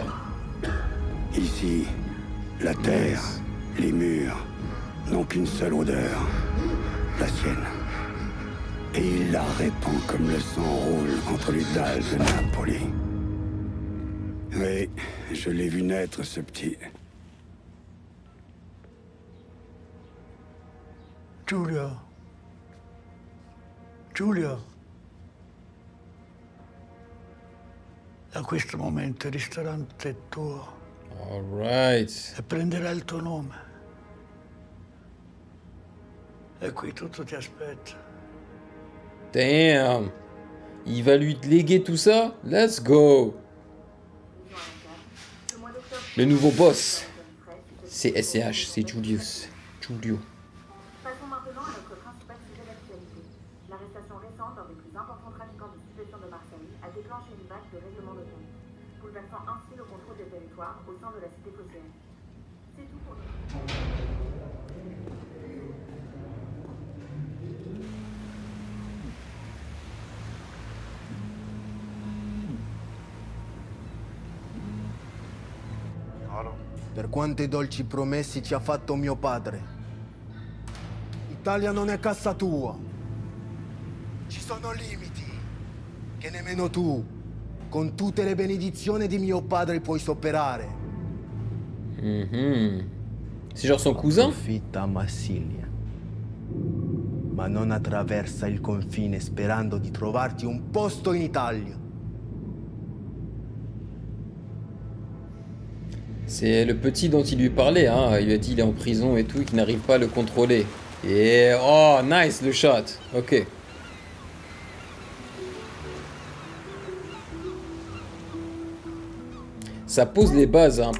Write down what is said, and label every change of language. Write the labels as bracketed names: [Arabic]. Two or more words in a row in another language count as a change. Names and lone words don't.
[French] Ici, la terre, les murs n'ont qu'une seule odeur, la sienne. Et il la répand comme le sang roule entre les dalles de Napoli. Oui, je l'ai vu naître, ce petit. [Italian] Giulia. Giulia. Da questo momento il ristorante è tuo. [English] All right. [Italian] E prenderà il tuo nome. E qui tutto ti aspetta. [French] Damn. Il va lui léguer tout ça? [English] Let's go. [French] Le nouveau boss. C'est SCH, c'est Julius. Giulio. Passons maintenant à notre principal sujet d'actualité. L'arrestation récente d'un des plus importants trafiquants de stupéfiants de Marseille a déclenché une vague de règlement de compte, bouleversant ainsi le contrôle des territoires au sein de la cité phocéenne. C'est tout pour nous. [Italian] Per quanto i dolci promessi ci ha fatto mio padre. L'Italia non è casa tua. Ci sono limiti che nemmeno tu, con tutte le benedizioni di mio padre, puoi superare. [French] C'est genre son cousin? [Italian] Approfitta a Marsiglia, ma non attraversa il confine sperando di trovarti un posto in Italia. [French] C'est le petit dont il lui parlait, hein. Il lui a dit qu'il est en prison et tout, et qu'il n'arrive pas à le contrôler. Et oh, nice le shot. Ok. Ça pose les bases, hein.